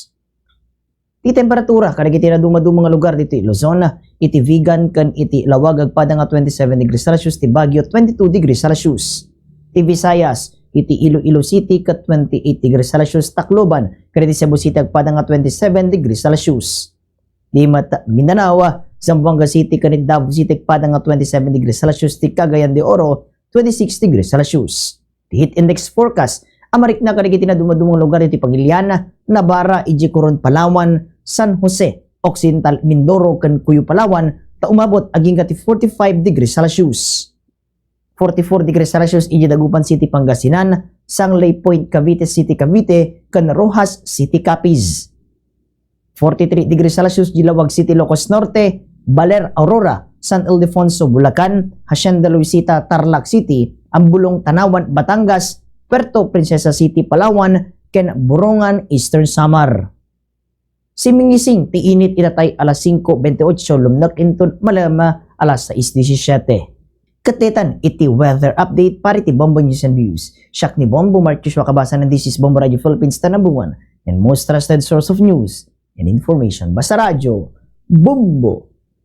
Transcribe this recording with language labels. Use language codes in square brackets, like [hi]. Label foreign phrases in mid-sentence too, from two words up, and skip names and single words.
[ilo] Iti temperatura kadagiti na dumadumang nga lugar dito Luzon, iti Vigan ken iti Lawag agpada nga 27 degrees Celsius, ti Baguio 22 degrees Celsius. Ti Visayas iti Iloilo City ket 28 degrees Celsius, Tacloban ken iti Cebu City agpada nga 27 degrees Celsius. Di Mindanao, Zamboanga City ken Davao City agpada nga 27 degrees Celsius, ti Cagayan de Oro 26 degrees Celsius. Ti [en] heat index forecast [ilo] amarik na kadagiti na dumadumang lugar iti Pagiliana, Navarra, Ijicoron, Palawan, San Jose, Occidental Mindoro ken Cuyo, Palawan ta umabot aging ti 45 degrees Celsius. 44 degrees Celsius iti Dagupan City, Pangasinan, Sangley Point, Cavite City, Cavite ken Rojas City, Capiz. 43 degrees Celsius Gilawag City, Ilocos Norte, Baler, Aurora, San Ildefonso, Bulacan, Hacienda Luisita, Tarlac City, Ambulong, Tanawan, Batangas, Puerto Princesa City, Palawan ken Borongan, Eastern Samar. Simingising ti init itatay alas 5:28 lumnak inton malama alas 6:17. Katetan iti [en] weather update [ilo] para iti Bombo News and Views. Siak ni [en] Bombo Marcos Wakabasa na this is Bombo Radio Philippines, the number one and most trusted source of news and information. [ilo] Basta radyo, Bombo!